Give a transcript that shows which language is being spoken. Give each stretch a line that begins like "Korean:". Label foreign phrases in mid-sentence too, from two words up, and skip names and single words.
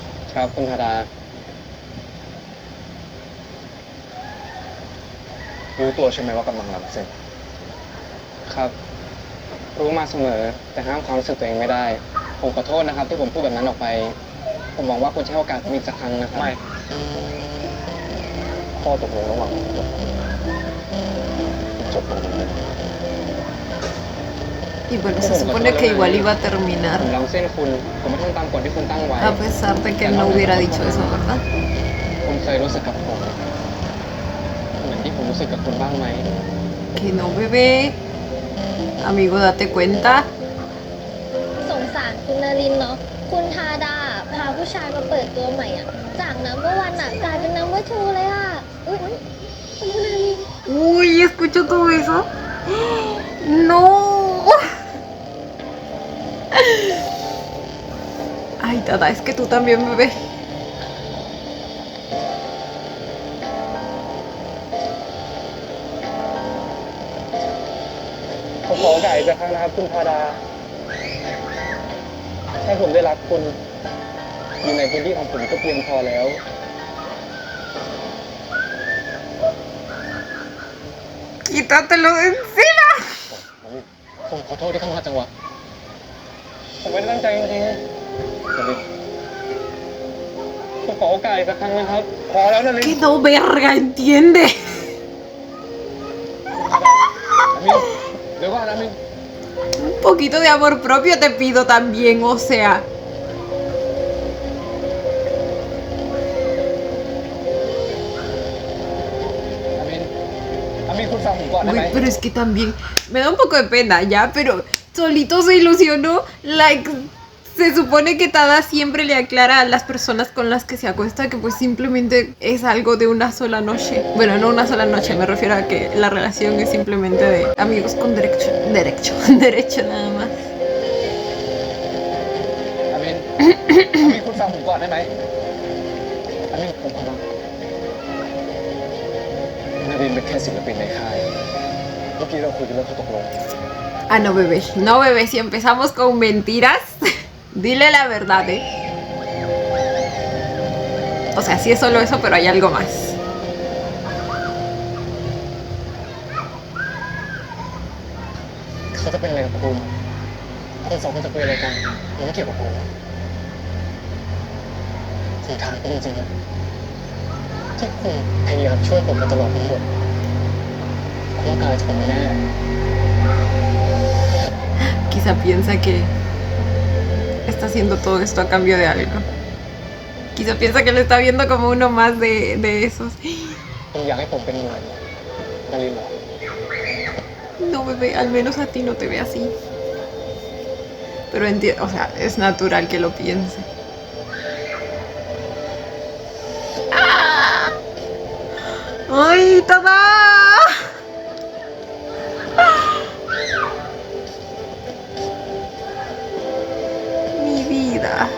Thai: ครับคุณธาดารู้ตัวใช่ไหมว่ากำลังล้ำเส้นครับ รู้มาเสมอแต่ห้ามความรู้สึกตัวเองไม่ได้ ผมขอโทษนะครับ ที่ผมพูดแบบนั้นออกไป ผมหวังว่าคุณจะให้โอกาสผมอีกสักครั้งนะครับไม่ข้อตกลงระหว่างผมกับคุณจบลงเลย
Spanish: Y bueno, se supone que igual iba a terminar,
Thai: ผมล้ำเส้นคุณ ผมไม่ทำตามกฎที่คุณตั้งไว้
Spanish: a pesar de que no hubiera dicho eso, ¿verdad?
Thai: คุณเคยรู้สึกกับผมเหมือนที่ผมรู้สึกกับคุณบ้างไหม
Spanish: Que no, bebé. Amigo, date cuenta.
Thai: สงสารคุณนรินทร์เนาะ คุณทาดาพาผู้ชายมาเปิดตัวใหม่อ่ะ จาก
English: number one
Thai: อ่ะกลายเป็น
English: number two
Thai: เลยอ่ะอุ๊ยคุณนรินทร์
Spanish: Uy, escucho todo eso. No. Ay, Tada, es que tú también, bebé.
Thai: ผมขอโอกาสอีกสักครั้งนะครับคุณธาดาแค่ผมได้รักคุณอยู่ในพื้นที่ของผมก็เพียงพอแล้ว
Spanish: Quítatelo de encima.
Thai: ผมขอโทษที่เข้ามาจังหวะผมไม่ได้ตั้งใจจริงๆผมขอโอกาสอีกสักครั้งนะครับพอแล้วนะลิน
Spanish: Que no, verga, entiende.
Thai: มินเดี๋ยวก่อนนะมิน
Spanish: Un poquito de amor propio te pido también, o sea.
Thai: อามินคุณฟังผมก่อนได้
Spanish: Uy,
Thai: ไหม
Spanish: pero es que también me da un poco de pena, ya, pero solito se ilusionó. Like, se supone que Tada siempre le aclara a las personas con las que se acuesta que pues simplemente es algo de una sola noche. Bueno, no una sola noche, me refiero a que la relación es simplemente de amigos con derecho, derecho nada más.
Thai: อามิน คุณฟังผมก่อนได้ไหมอามินผมขอร้องนารินเป็นแค่ศิลปินในค่ายเมื่อกี้เราคุยกันเรื่องข้อตกลง
Spanish: Ah, no, bebé. No, bebé. Si empezamos con mentiras, dile la verdad, ¿eh? O sea, sí es solo eso, pero hay algo más.
Thai: เขาจะเป็นอะไรกับคุณคนสองคนจะคุยอะไรกันมันไม่เกี่ยวกับผมคุณถามผมจริงๆนะที่คุณพยายามช่วยผมมาตลอดทั้งหมดคุณต้องการอะไรจากผมแน่
Spanish: Quizá piensa que está haciendo todo esto a cambio de algo. Quizá piensa que lo está viendo como uno más de esos.
Thai: คุณอยากให้ผมเป็นเหมือนนารินเหรอ
Spanish: No, bebé, al menos a ti no te ve así. Pero entiendo, o sea, es natural que lo piense. ¡Ah! ¡Ay, Tada! Mi vida.